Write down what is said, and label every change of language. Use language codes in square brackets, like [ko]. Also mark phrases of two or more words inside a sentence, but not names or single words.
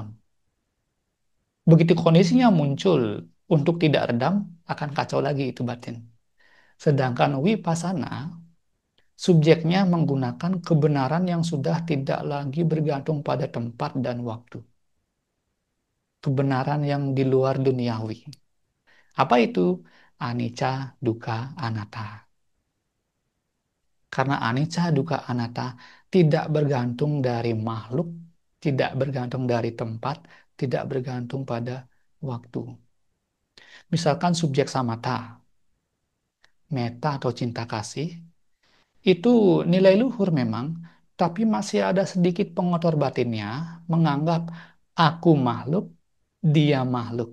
[id] Begitu kondisinya muncul untuk tidak redam, akan kacau lagi itu batin. Sedangkan wipasana, subjeknya menggunakan kebenaran yang sudah tidak lagi bergantung pada tempat dan waktu. Kebenaran yang di luar duniawi. Apa itu? [pi] Anicca, dukkha, anatta. [id] Karena [pi] anicca, dukkha, anatta [id] tidak bergantung dari makhluk, tidak bergantung dari tempat, tidak bergantung pada waktu. Misalkan subjek samatha, metta atau cinta kasih, itu nilai luhur memang, tapi masih ada sedikit pengotor batinnya menganggap aku makhluk, dia makhluk.